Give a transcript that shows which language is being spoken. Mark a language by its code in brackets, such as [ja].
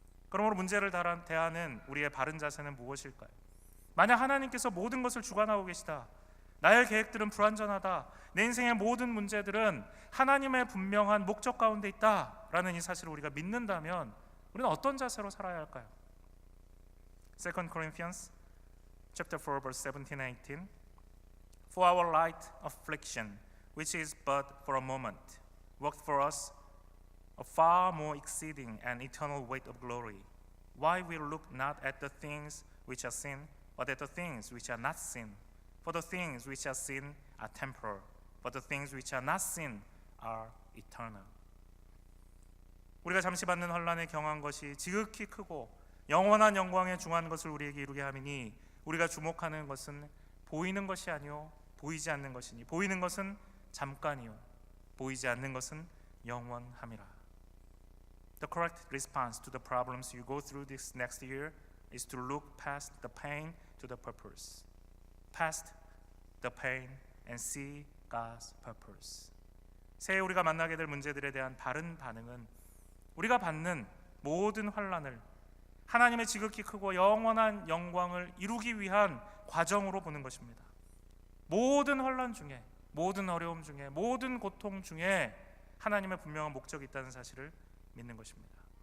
[ko] 그러므로 문제를 대하는 우리의 바른 자세는 무엇일까요? 만약 하나님께서 모든 것을 주관하고 계시다, 나의 계획들은 불완전하다, 내 인생의 모든 문제들은 하나님의 분명한 목적 가운데 있다라는 이 사실을 우리가 믿는다면 우리는 어떤 자세로 살아야 할까요? [en] 2 Corinthians chapter 4 verse 17 and 18. For our light affliction, which is but for a moment, worked for us a far more exceeding and eternal weight of glory. Why we look not at the things which are seen, but at the things which are not seen. For the things which are seen are temporal, but the things which are not seen are eternal. [ko] 우리가 잠시 받는 환난에 경한 것이 지극히 크고 영원한 영광에 중한 것을 우리에게 이루게 하미니 우리가 주목하는 것은 보이는 것이 아니요 보이지 않는 것이니 보이는 것은 잠깐이요 보이지 않는 것은 영원함이라. [en] The correct response to the problems you go through this next year is to look past the pain to the purpose. Past the pain and see God's purpose. [ko] 새해 우리가 만나게 될 문제들에 대한 바른 반응은 우리가 받는 모든 환난을 하나님의 지극히 크고 영원한 영광을 이루기 위한 과정으로 보는 것입니다. 모든 혼란 중에, 모든 어려움 중에, 모든 고통 중에 하나님의 분명한 목적이 있다는 사실을 믿는 것입니다.